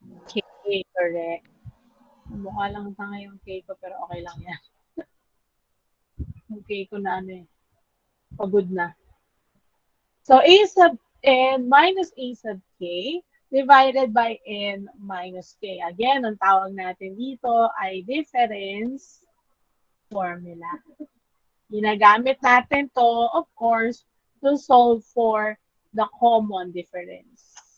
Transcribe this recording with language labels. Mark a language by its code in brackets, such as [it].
[tl] K. Correct. Mukha lang tanga yung K ko, pero okay lang yan. Yung K ko na ano eh, pagod na. [en] So, A sub N minus A sub K divided by N minus K. [tl] Again, ang tawag natin dito ay difference formula. Ginagamit natin to, of course, [en] to solve for the common difference.